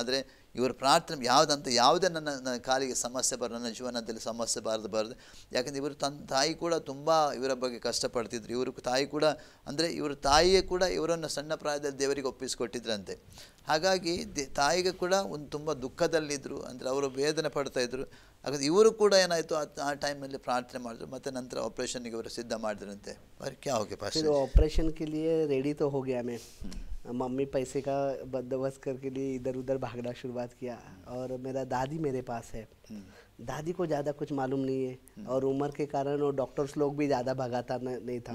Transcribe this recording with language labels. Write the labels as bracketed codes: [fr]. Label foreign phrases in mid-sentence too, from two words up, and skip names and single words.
[kn] ಆದರೆ ಇವರ ಪ್ರಾರ್ಥನೆ ಯಾವುದೇ ನನ್ನ ಕಾಲಿಗೆ ಸಮಸ್ಯೆ ನನ್ನ ಜೀವನದಲ್ಲಿ ಸಮಸ್ಯೆ ಬರದು ಯಾಕಂದರೆ ಇವರು ತಾಯಿ ಕೂಡ ತುಂಬ ಇವರ ಬಗ್ಗೆ ಕಷ್ಟಪಡ್ತಿದ್ರು. ಇವರು ತಾಯಿ ಕೂಡ ಅಂದರೆ ಇವರು ತಾಯಿಯೇ ಕೂಡ ಇವರನ್ನು ಸಣ್ಣ ಪ್ರಾಯದಲ್ಲಿ ದೇವರಿಗೆ ಒಪ್ಪಿಸಿಕೊಟ್ಟಿದ್ರಂತೆ. ಹಾಗಾಗಿ ತಾಯಿಗೆ ಕೂಡ ಒಂದು ತುಂಬ ದುಃಖದಲ್ಲಿದ್ದರು, ಅಂದರೆ ಅವರು ವೇದನೆ ಪಡ್ತಾಯಿದ್ರು. ಹಾಗಾದ್ರೆ ಇವರು ಕೂಡ ಏನಾಯಿತು ಆ ಟೈಮಲ್ಲಿ ಪ್ರಾರ್ಥನೆ ಮಾಡಿದ್ರು, ಮತ್ತು ನಂತರ ಆಪರೇಷನ್ಗೆ ಇವರು ಸಿದ್ಧ ಮಾಡಿದ್ರಂತೆ. [hi] क्या हो गया पास? फिर ऑपरेशन के लिए रेडी तो हो गया मैं। मम्मी पैसे का बंदोबस्त करके लिए इधर उधर भागना शुरुआत किया, और मेरा दादी मेरे पास है। दादी को ज़्यादा कुछ मालूम नहीं है, और उम्र के कारण वो डॉक्टर्स लोग भी ज़्यादा भगाता नहीं था।